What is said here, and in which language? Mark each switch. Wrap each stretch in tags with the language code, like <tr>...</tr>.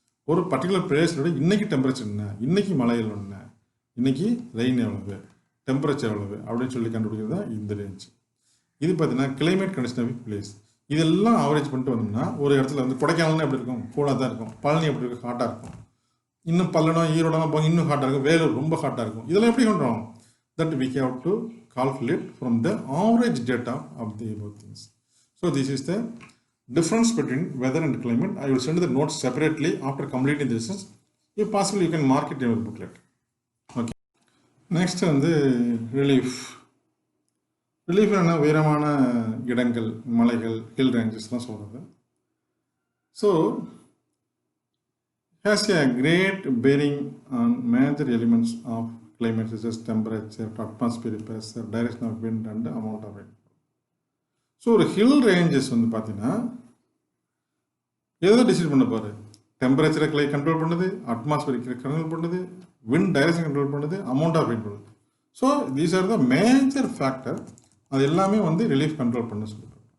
<ta>ஒரு பர்டிகுலர் பிளேஸோட இன்னைக்கு டெம்பரேச்சர் என்ன, இன்னைக்கு மழையில் என்ன, இன்னைக்கு ரெயின் எவ்வளவு, டெம்பரேச்சர் எவ்வளவு அப்படின்னு சொல்லி கண்டுபிடிக்கிறது தான் இந்த ரேஞ்ச். இது பார்த்தீங்கன்னா கிளைமேட் கண்டிஷன் ஆஃப் பிளேஸ். இதெல்லாம் ஆவரேஜ் பண்ணிட்டு வந்தோம்னா ஒரு இடத்துல வந்து கொடைக்கானல்னு எப்படி இருக்கும், கூலாக தான் இருக்கும். பழனி எப்படி இருக்கும், ஹாட்டாக இருக்கும். இன்னும் பல்லடம் ஈரோடெல்லாம் போக இன்னும் ஹாட்டாக இருக்கும். வேலூர் ரொம்ப ஹாட்டாக இருக்கும். இதெல்லாம் எப்படி பண்ணுறோம்?</ta> <en>That we have to calculate from the average data of the above things. So this is the difference between weather and climate. I will send the notes separately after completing this. If possible, you can mark it in your booklet. Okay.</en> <ta>Next வந்து relief. Relief என்ன உயரமான இடங்கள், மலைகள், hill ranges தான் சொல்கிறது.</ta> <en>So has a great bearing on major elements of climate such as temperature, atmospheric pressure, direction of wind and amount of rain.</en> <ta>So ஒரு hill ranges வந்து பார்த்தீங்கன்னா எதை டிசைட் பண்ண பாரு, டெம்பரேச்சரை கண்ட்ரோல் பண்ணுது, அட்மாஸ்பியரிக் கண்ட்ரோல் பண்ணுது, விண்ட் டைரக்ஷன் கண்ட்ரோல் பண்ணுது, அமௌண்ட் ஆஃப் ரெயின் பண்ணுது.</ta> <en>So these are the major factor.</en> <ta>அது எல்லாமே வந்து ரிலீஃப் கண்ட்ரோல் பண்ண சொல்லிட்டு.</ta>